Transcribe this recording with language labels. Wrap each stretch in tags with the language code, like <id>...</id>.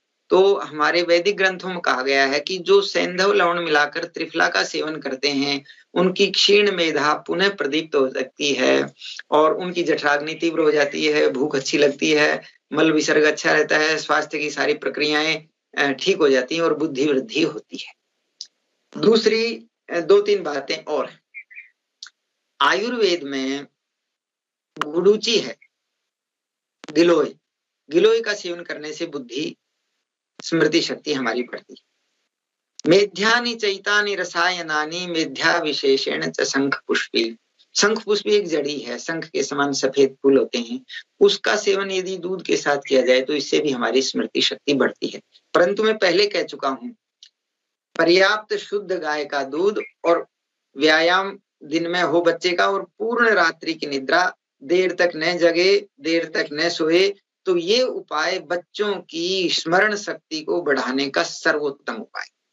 <hi>तो हमारे वैदिक ग्रंथों में कहा गया है कि जो सेंधव लवण मिलाकर त्रिफला का सेवन करते हैं उनकी क्षीण मेधा पुनः प्रदीप्त हो सकती है और उनकी जठराग्नि तीव्र हो जाती है, भूख अच्छी लगती है, मल विसर्ग अच्छा रहता है, स्वास्थ्य की सारी प्रक्रियाएं ठीक हो जाती हैं और बुद्धि वृद्धि होती है। दूसरी 2-3 बातें और हैं। आयुर्वेद में गुडुचि है, गिलोय का सेवन करने से बुद्धि स्मृति शक्ति हमारी बढ़ती है।</hi> <sa>मेध्यानि चैतानि रसायनानि मेध्या विशेषेण च शंख पुष्पी।</sa> <hi>शंख पुष्पी एक जड़ी है, शंख के समान सफेद फूल होते हैं, उसका सेवन यदि दूध के साथ किया जाए तो इससे भी हमारी स्मृति शक्ति बढ़ती है। परंतु मैं पहले कह चुका हूं, पर्याप्त शुद्ध गाय का दूध और व्यायाम दिन में हो बच्चे का, और पूर्ण रात्रि की निद्रा, देर तक न जगे, देर तक न सोए, तो ये उपाय बच्चों की स्मरण शक्ति को बढ़ाने का सर्वोत्तम उपाय।</hi>